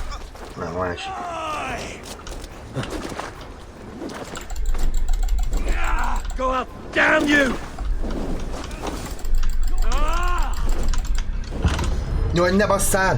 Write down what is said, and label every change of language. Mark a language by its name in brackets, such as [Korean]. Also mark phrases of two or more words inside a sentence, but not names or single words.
[Hungarian] Nem, másik. [English] Go out, damn you! [Hungarian] Jaj, ne basszál!